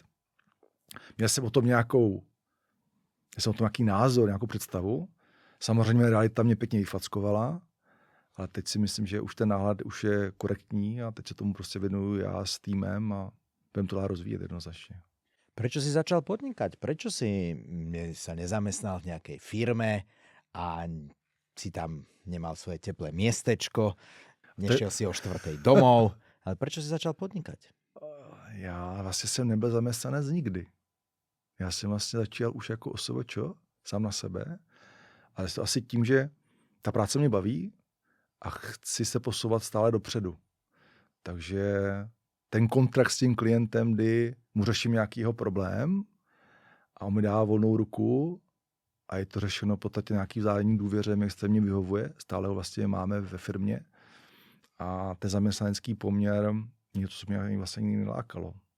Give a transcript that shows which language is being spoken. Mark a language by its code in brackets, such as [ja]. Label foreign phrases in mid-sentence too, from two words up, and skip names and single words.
[cs] Měl jsem o tom nějaký názor, nějakou představu. Samozřejmě realita mě pěkně vyfackovala, ale teď si myslím, že už ten náhled už je korektní a teď se tomu prostě věnuju já s týmem a budeme to dál rozvíjet jednoznačně. [sk] Prečo si začal podnikať? Prečo si sa nezamestnal v nejakej firme a si tam nemal svoje teplé miestečko, nešiel si o 4:00 domov, ale prečo si začal podnikať? [cs] Já vlastně jsem nebyl zaměstnanec nikdy. Já jsem vlastně začal už jako OSVČ, sám na sebe, ale to asi tím, že ta práce mě baví a chci se posouvat stále dopředu. Takže ten kontrakt s tím klientem, kdy mu řeším nějaký jeho problém a on mi dá volnou ruku a je to řešeno v podstatě nějaký vzájemný důvěře, mi extrémně vyhovuje, stále ho vlastně máme ve firmě a ten zaměstnanecký poměr něco, co mě vlastně nikdy nelákalo.